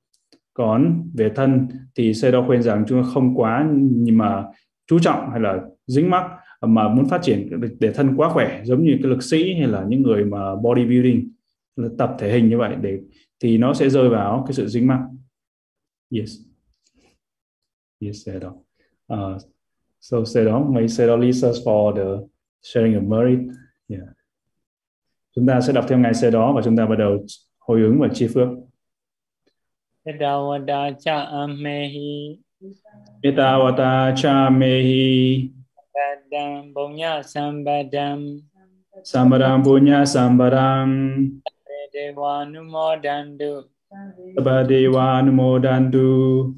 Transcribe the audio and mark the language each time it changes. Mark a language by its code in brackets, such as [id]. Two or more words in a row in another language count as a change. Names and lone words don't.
[vi] Còn về thân thì Sayadaw khuyên rằng chúng ta không quá nhưng mà chú trọng hay là dính mắc, mà muốn phát triển để thân quá khỏe, giống như cái lực sĩ hay là những người mà bodybuilding, tập thể hình như vậy, thì nó sẽ rơi vào cái sự dính mắc. [en] Yes, Sayadaw. So Sayadaw, may Sayadaw leads us for the sharing of merit. Yeah. [vi] Chúng ta sẽ đọc theo Ngài Sayadaw và chúng ta bắt đầu hồi ứng và chia phước. [pi] Etawata cha amehi. Etawata cha mehi. Sambadam punya sambadam. Sambadam punya sambadam. Sattādevamanussānaṃ. Sattādevamanussānaṃ.